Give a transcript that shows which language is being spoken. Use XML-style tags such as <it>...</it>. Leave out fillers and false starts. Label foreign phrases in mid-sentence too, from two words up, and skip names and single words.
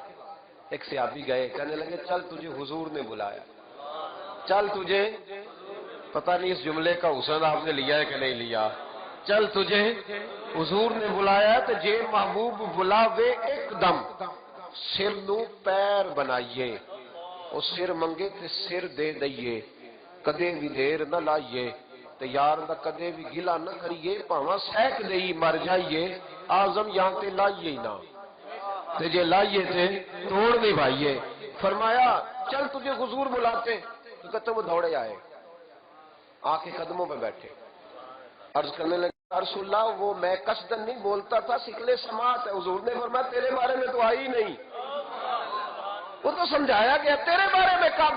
<ur>ایک صحابی گئے, کہنے لگے چل تجھے حضور نے بلایا, چل تجھے, پتہ نہیں اس جملے کا حسن آپ نے لیا ہے کہ نہیں لیا, چل تجھے حضور نے بلایا.</ur> <pa>تو جے محبوب بلاوے ایک دم سر نو پیر بنائیے, وہ سر منگے تے سر دے دئیے, کدے بھی دیر نہ لائیے, تے یار دا کدے بھی گلا نہ کریے, پاواں سیک دئی مر جائیے, آزم یہاں تے لائیے نہ, تے جے لائیے تے توڑ نہیں بھائیے.</pa> <ur>فرمایا چل تجھے حضور بلاتے. تو کہتے وہ دوڑے آئے, آ کے قدموں پہ بیٹھے, عرض کرنے لگے یا رسول اللہ وہ میں قصدن نہیں بولتا تھا, سکلے سماعت ہے. حضور نے فرمایا تیرے بارے میں تو آئی نہیں, وہ تو سمجھایا گیا, تیرے بارے میں کام ہے.</ur>